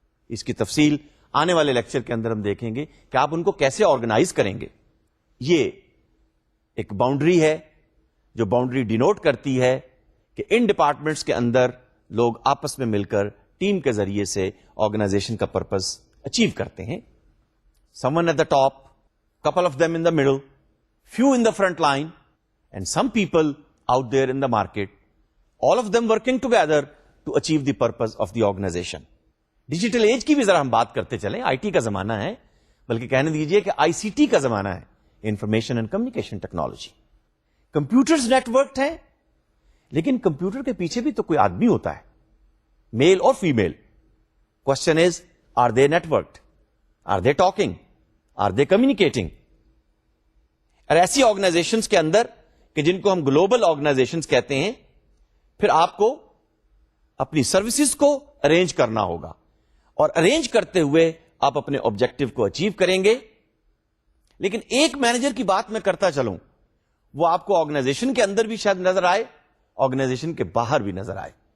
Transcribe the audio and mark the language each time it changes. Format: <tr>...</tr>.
<ur>اس کی تفصیل آنے والے لیکچر کے اندر ہم دیکھیں گے کہ آپ ان کو کیسے آرگنائز کریں گے. یہ ایک باؤنڈری ہے جو باؤنڈری ڈینوٹ کرتی ہے کہ ان ڈپارٹمنٹس کے اندر لوگ آپس میں مل کر ٹیم کے ذریعے سے آرگنائزیشن کا پرپز اچیو کرتے ہیں.</ur> <en>Someone at the top, couple of them in the middle, few in the front line, and some people out there in the market, all of them working together to achieve the purpose of the organization.</en> <ur>Digital age کی بھی ذرا ہم بات کرتے چلیں. I T کا زمانہ ہے, بلکہ کہنے دیجئے کہ آئی سی ٹی کا زمانہ ہے, information and communication technology. Computers نیٹورکڈ ہیں, لیکن کمپیوٹر کے پیچھے بھی تو کوئی آدمی ہوتا ہے, میل اور female.</ur> <en>question is, are they networked, are they talking, are they communicating,</en> <ur>اور ایسی آرگنائزیشنز کے اندر کہ جن کو ہم گلوبل آرگنائزیشنز کہتے ہیں، پھر آپ کو اپنی سروسز کو ارینج کرنا ہوگا، اور ارینج کرتے ہوئے آپ اپنے آبجیکٹو کو اچیو کریں گے. لیکن ایک مینیجر کی بات میں کرتا چلوں، وہ آپ کو آرگنائزیشن کے اندر بھی شاید نظر آئے، آرگنائزیشن کے باہر بھی نظر آئے.</ur>